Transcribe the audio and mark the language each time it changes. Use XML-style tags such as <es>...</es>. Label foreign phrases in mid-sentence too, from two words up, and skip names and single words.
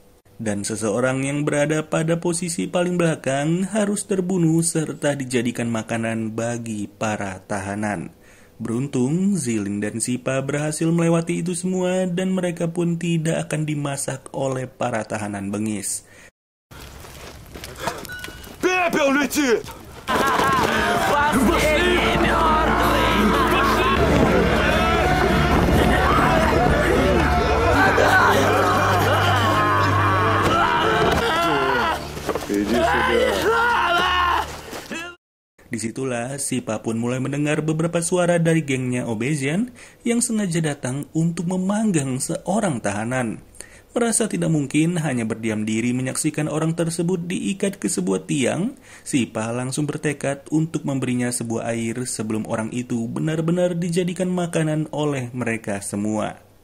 <id>Dan seseorang yang berada pada posisi paling belakang harus terbunuh serta dijadikan makanan bagi para tahanan. Beruntung, Zilin dan Sipa berhasil melewati itu semua dan mereka pun tidak akan dimasak oleh para tahanan bengis.</id> <ru>Пепел летит! Иди сюда.</ru> <id>Disitulah Sipa pun mulai mendengar beberapa suara dari gengnya Obezian yang sengaja datang untuk memanggang seorang tahanan. Merasa tidak mungkin hanya berdiam diri menyaksikan orang tersebut diikat ke sebuah tiang, Sipa langsung bertekad untuk memberinya sebuah air sebelum orang itu benar-benar dijadikan makanan oleh mereka semua.</id>